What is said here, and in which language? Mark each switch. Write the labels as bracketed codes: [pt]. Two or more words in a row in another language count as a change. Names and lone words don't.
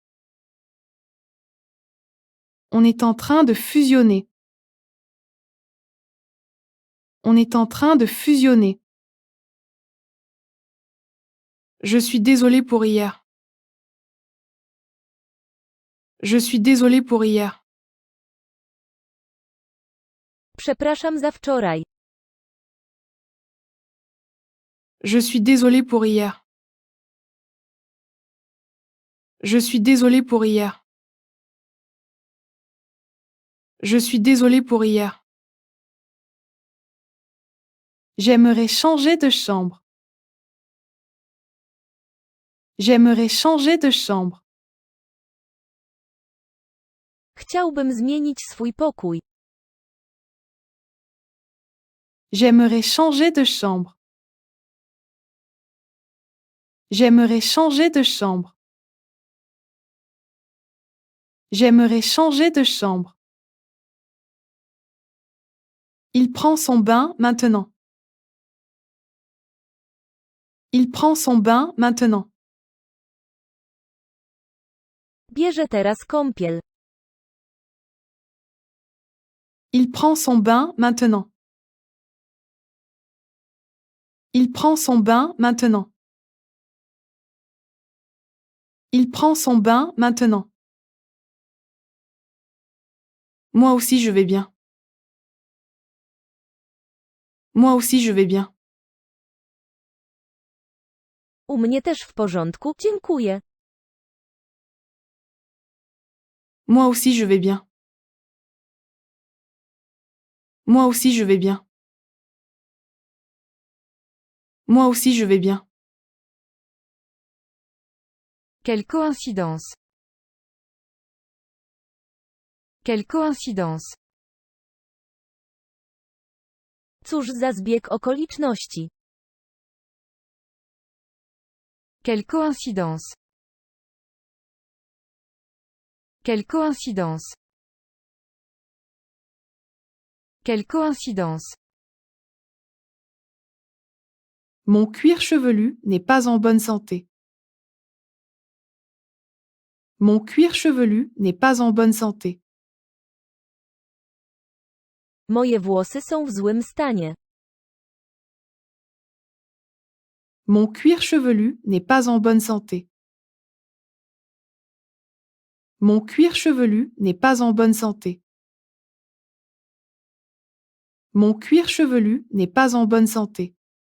[fr] On est en train de fusionner. On est en train de fusionner. Je suis désolé pour hier. Je suis désolé pour hier. [pl] Przepraszam za wczoraj. [fr] Je suis désolé pour hier. Je suis désolé pour hier. Je suis désolé pour hier. J'aimerais changer de chambre. J'aimerais changer de chambre. [pl] Chciałbym zmienić swój pokój. [fr] J'aimerais changer de chambre. J'aimerais changer de chambre. J'aimerais changer de chambre. Il prend son bain maintenant. Il prend son bain maintenant. [pl] Bierze teraz kąpiel. [fr] Il prend son bain maintenant. Il prend son bain maintenant. Il prend son bain maintenant. Moi aussi je vais bien. Moi aussi je vais bien. [pl] U mnie też w porządku, dziękuję. [fr] Moi aussi je vais bien. Moi aussi je vais bien. Moi aussi je vais bien. Quelle coïncidence. Quelle coïncidence. [pl] Cóż za zbieg okoliczności. [fr] Quelle coïncidence. Quelle coïncidence. Quelle coïncidence. Mon cuir chevelu n'est pas en bonne santé. Mon cuir chevelu n'est pas en bonne santé. [pl] Moje włosy są w złym stanie. [fr] Mon cuir chevelu n'est pas en bonne santé. Mon cuir chevelu n'est pas en bonne santé. Mon cuir chevelu n'est pas en bonne santé.